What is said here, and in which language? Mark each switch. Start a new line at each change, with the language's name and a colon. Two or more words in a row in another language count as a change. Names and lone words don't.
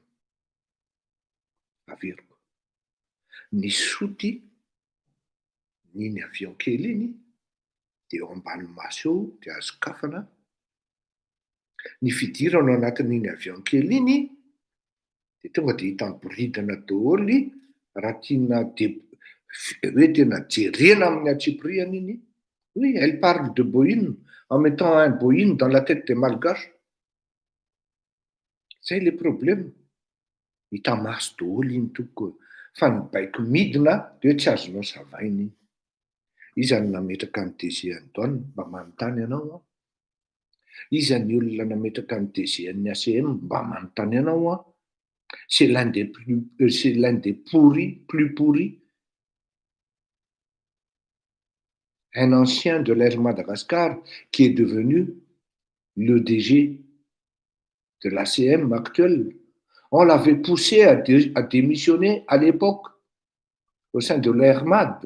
Malagasy: Averiko ny soty n'iny avion kely iny dia eo ambany maso eo dia azo kafana ny fidirana ao anatin'iny avion kely iny dia tonga dia hitany boridana daholo raha tiana hoe tena jerena amin'ny atsipriana iny.
French: Oui, elle parle de Boeing en mettant un Boeing dans la tête des Malgaches. Zay le problème.
Malagasy: Hita maso daholo iny toko fa ny baiko midina dia hoe tsy azonao savaina iny. Iza ny nametraka ny DG any douane mba manontany ianao iza ny olona nametraka ny DG ny ACM mba manontany ianao
French: c'est l'un des plus pourris. Un ancien de l'Air Madagascar qui est devenu le DG de l'ACM actuel. On l'avait poussé à démissionner à l'époque au sein de l'Airmad.